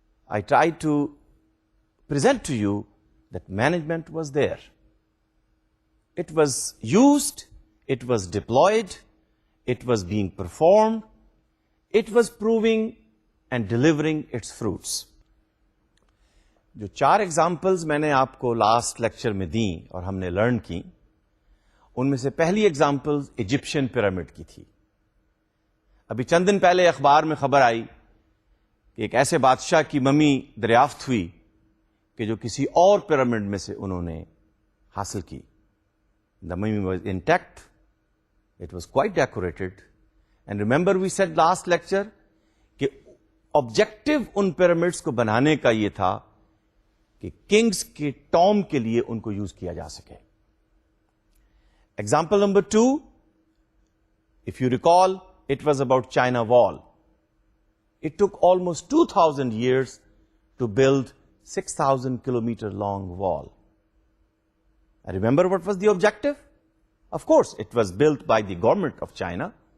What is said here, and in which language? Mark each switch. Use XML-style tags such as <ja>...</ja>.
<en>I tried to present to you that management was there. It was used, it was deployed, it was being performed, it was proving and delivering its fruits.</en> <ur>جو 4 examples میں نے آپ کو last lecture میں دیں اور ہم نے لرن کی، ان میں سے پہلی ایگزامپل ایجپشین پیرامڈ کی تھی. ابھی چند دن پہلے اخبار میں خبر آئی کہ ایک ایسے بادشاہ کی ممی دریافت ہوئی کہ جو کسی اور پیرامڈ میں سے انہوں نے حاصل کی.</ur> <en>The mummy was intact, it was quite decorated. And remember we said last lecture</en> <ur>کہ آبجیکٹو ان پیرامڈس کو بنانے کا یہ تھا کہ کنگز کے ٹوم کے لیے ان کو یوز کیا جا سکے.</ur> <en>Example number 2, if you recall, it was about China Wall. It took almost 2,000 years to build 6,000 kilometer long wall. And remember what was the objective? Of course, it was built by the government of China.</en>